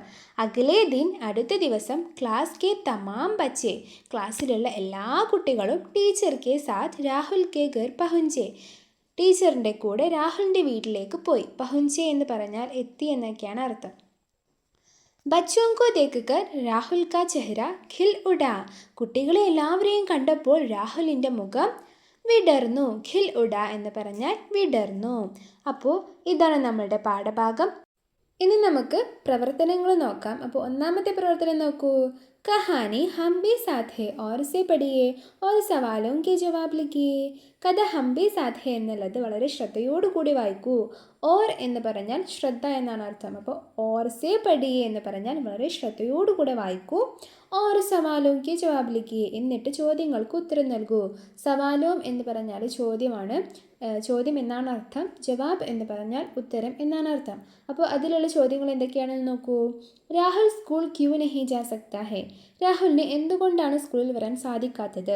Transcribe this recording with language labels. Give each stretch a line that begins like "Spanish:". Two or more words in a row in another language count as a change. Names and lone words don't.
Hindi: अगले दिन
Malayalam: അടുത്ത ദിവസം
Hindi: क्लास के तमाम बच्चे.
Malayalam: ക്ലാസ്സിലുള്ള എല്ലാ കുട്ടികളും
Hindi: टीचर के साथ राहुल के घर पहुँचे.
Malayalam: ടീച്ചറിൻ്റെ കൂടെ രാഹുലിൻ്റെ വീട്ടിലേക്ക് പോയി. പഹുഞ്ചെ എന്ന് പറഞ്ഞാൽ എത്തി എന്നൊക്കെയാണ് അർത്ഥം.
Hindi: ബച്ചോं को देखकर राहुल का चेहरा खिल उठा.
Malayalam: കുട്ടികളെ എല്ലാവരെയും കണ്ടപ്പോൾ രാഹുലിൻ്റെ മുഖം വിടർന്നു.
Hindi: खिल उठा
Malayalam: എന്ന് പറഞ്ഞാൽ വിടർന്നു. അപ്പോൾ ഇതാണ് നമ്മളുടെ പാഠഭാഗം. ഇനി നമുക്ക് പ്രവർത്തനങ്ങൾ നോക്കാം. അപ്പോൾ ഒന്നാമത്തെ പ്രവർത്തനം നോക്കൂ.
Hindi: कहानी हम भी साथ हैं ग़ौर से पढ़िए और सवालों के जवाब लिखिए.
Malayalam: കഥ ഹം ഭി സാത്ത് ഹേ എന്നുള്ളത് വളരെ ശ്രദ്ധയോടുകൂടി വായിക്കൂ. ഓർ എന്ന് പറഞ്ഞാൽ ശ്രദ്ധ എന്നാണ് അർത്ഥം. അപ്പോൾ
Hindi: ग़ौर से पढ़िए
Malayalam: എന്ന് പറഞ്ഞാൽ വളരെ ശ്രദ്ധയോടുകൂടെ വായിക്കൂ.
Hindi: और सवालों के जवाब लिखिए
Malayalam: എന്നിട്ട് ചോദ്യങ്ങൾക്ക് ഉത്തരം നൽകൂ. സവാലോം എന്ന് പറഞ്ഞാൽ ചോദ്യമാണ്. ചോദ്യം എന്നാണ് അർത്ഥം. ജവാബ് എന്ന് പറഞ്ഞാൽ ഉത്തരം എന്നാണ് അർത്ഥം. അപ്പോൾ അതിലുള്ള ചോദ്യങ്ങൾ എന്തൊക്കെയാണെന്ന് നോക്കൂ.
Hindi: राहुल स्कूल क्यों नहीं जा सकता है.
Malayalam: രാഹുലിന് എന്തുകൊണ്ടാണ് സ്കൂളിൽ വരാൻ സാധിക്കാത്തത്?